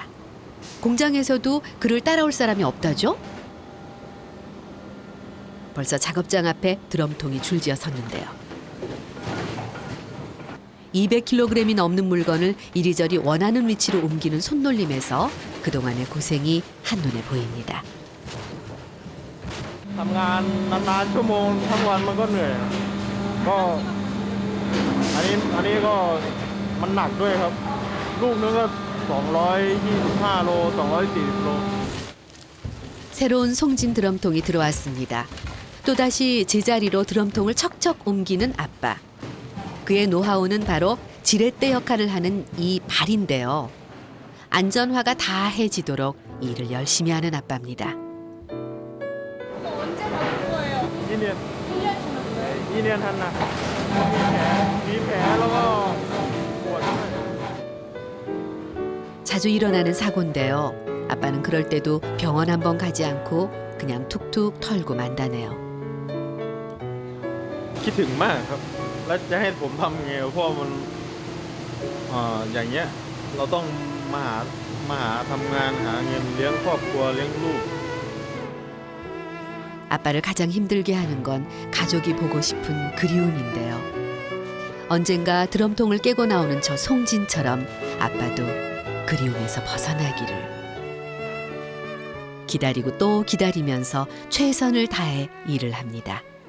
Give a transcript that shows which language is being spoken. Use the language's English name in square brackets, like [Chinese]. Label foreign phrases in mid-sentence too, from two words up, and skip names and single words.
[Korean] 공장에서도 그를 따라올 사람이 없다죠? 벌써 작업장 앞에 드럼통이 줄지어 섰는데요. 200kg이 넘는 물건을 이리저리 원하는 위치로 옮기는 손놀림에서 그동안의 고생이 한눈에 보입니다. [Thai] ทำงานนานๆชั่วโมงทั้งวันมันก็เหนื่อยก็อันนี้ก็มันหนักด้วยครับลูกนึงก็225โล240โล [Korean] 새로운 송진 드럼통이 들어왔습니다. 또다시 제자리로 드럼통을 척척 옮기는 아빠. 그의 노하우는 바로 지렛대 역할을 하는 이 발인데요. 안전화가 다 해지도록 일을 열심히 하는 아빠입니다. 언제 바꾼 거예요? 2년 2년 한나 [Thai] มีแผลแล้วก็ปวดด้วย [Korean] 자주 일어나는 사고인데요. 아빠는 그럴 때도 병원 한 번 가지 않고 그냥 툭툭 털고 만다네요. [Thai] คิดถึงมากครับแล้วจะให้ผมทำไงเพราะมันอย่างเงี้ยเราต้องมาหาทำงานหาเงินเลี้ยงครอบครัวเลี้ยงลูก [Korean] 아빠를 가장 힘들게 하는 건 가족이 보고 싶은 그리움인데요. 언젠가 드럼통을 깨고 나오는 저 송진처럼 아빠도 그리움에서 벗어나기를. 기다리고 또 기다리면서 최선을 다해 일을 합니다.